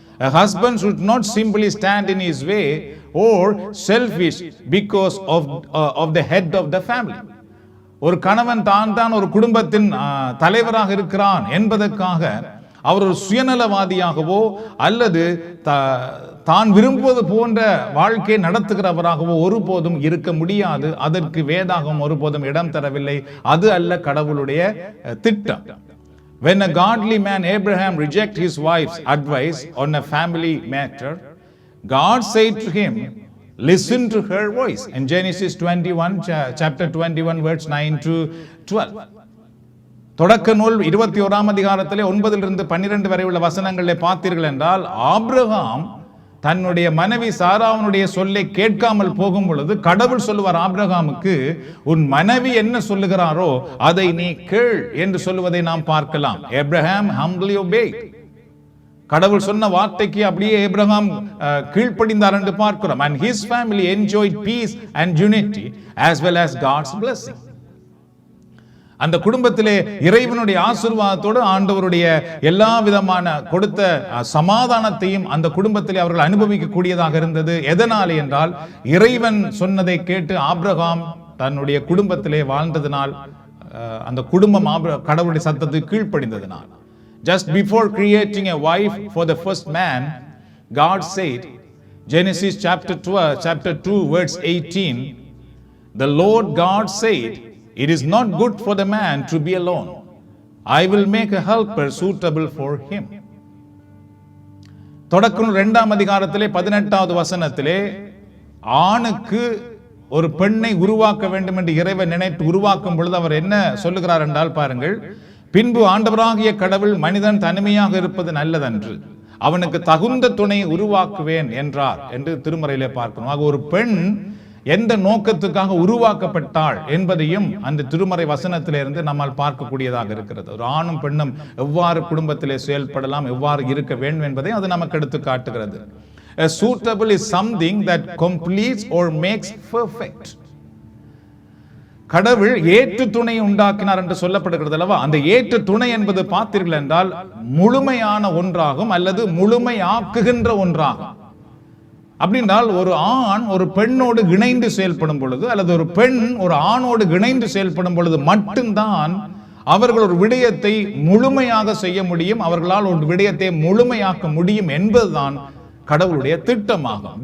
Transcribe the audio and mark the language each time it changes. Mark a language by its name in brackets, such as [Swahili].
[English] A husband should not simply stand in his way or selfish because of the head of the family. [Tamil] ஒரு கணவன் தான் ஒரு குடும்பத்தின் தலைவராக இருக்கிறான் என்பதற்காக அவர் ஒரு சுயநலவாதியாகவோ அல்லது தான் விரும்புவது போன்ற வாழ்க்கை நடத்துகிறவராகவோ ஒருபோதும் இருக்க முடியாது. அதற்கு வேதாகம் ஒருபோதும் இடம் தரவில்லை. அது அல்ல கடவுளுடைய திட்டம். [English] When a godly man Abraham rejected his wife's advice on a family matter, God said to him, listen to her voice. In Genesis 21, chapter 21, verse 9 to 12. [Tamil] தொடக்க நூல் 21ஆம் அதிகாரத்திலே 9 to 12 வரை உள்ள வசனங்களை பார்த்தீர்கள் என்றால், ஆபிரகாம் தன்னுடைய மனைவி சாராவுடைய சொல்லை கேட்காமல் போகும் பொழுது கடவுள் சொல்லுவார் ஆபிரகாமுக்கு, உன் மனைவி என்ன சொல்லுகிறாரோ அதை நீ கேள் என்று சொல்லுவதை நாம் பார்க்கலாம். [English] Abraham humbly obeyed. [Tamil] கடவுள் சொன்ன வார்த்தைக்கு அப்படியே ஆபிரகாம் கீழ்ப்படிந்தார் என்று பார்க்கிறோம். [English] And his family enjoyed peace and unity as well as God's blessing. [Tamil] அந்த குடும்பத்திலே இறைவனுடைய ஆசீர்வாதத்தோடு ஆண்டவருடைய எல்லா விதமான கொடுத்த சமாதானத்தையும் அந்த குடும்பத்திலே அவர்கள் அனுபவிக்க கூடியதாக இருந்தது. எதனாலே என்றால், இறைவன் சொன்னதை கேட்டு ஆபிரகாம் தன்னுடைய குடும்பத்திலே வாழ்ந்ததனால், அந்த குடும்பம் கடவுளுடைய சத்தத்துக்கு கீழ்ப்படிந்ததனால். [English] Just before creating a wife for the first man, God said, Genesis chapter 2 verse 18, the Lord God said, it is not good for the man to be alone. I will make a helper suitable for him. [Tamil] தொடக்க நூல் 2ஆம் அதிகாரத்திலே 18வது வசனத்திலே ஆணுக்கு ஒரு பெண்ணை உருவாக்க வேண்டும் என்று இறைவன் நினைத்து உருவாக்கும் பொழுது அவர் என்ன சொல்லுகிறார் என்றால் பாருங்கள், பின்பு ஆண்டவராகிய கடவுள் மனிதன் தனிமையாக இருப்பது நல்லதன்று, அவனுக்கு தகுந்த துணை உருவாக்குவேன் என்றார் என்று திருமறையிலே பார்க்கணும். ஆக ஒரு பெண் எந்த நோக்கத்துக்காக உருவாக்கப்பட்டாள் என்பதையும் அந்த திருமறை வசனத்திலிருந்து நம்மால் பார்க்கக்கூடியதாக இருக்கிறது. ஒரு ஆணும் பெண்ணும் எவ்வாறு குடும்பத்திலே செயல்படலாம், எவ்வாறு இருக்க வேண்டும் என்பதை அது நமக்கு எடுத்து காட்டுகிறது. [English] A suitable is something that completes or makes perfect. [Tamil] கடவுள் ஏற்று துணை உண்டாக்கினார் என்று சொல்லப்படுகிறது அல்லவா? அந்த ஏற்று துணை என்பது பார்த்தீர்கள் என்றால் முழுமையான ஒன்றாகும் அல்லது முழுமையாக்குகின்ற ஒன்றாகும். அப்படின்றால் ஒரு ஆண் ஒரு பெண்ணோடு இணைந்து செயல்படும் பொழுது அல்லது ஒரு பெண் ஒரு ஆணோடு இணைந்து செயல்படும் பொழுது மட்டும்தான் அவர்கள் ஒரு விடயத்தை முழுமையாக செய்ய முடியும், அவர்களால் ஒரு விடயத்தை முழுமையாக்க முடியும் என்பதுதான் கடவுளுடைய திட்டமாகும்.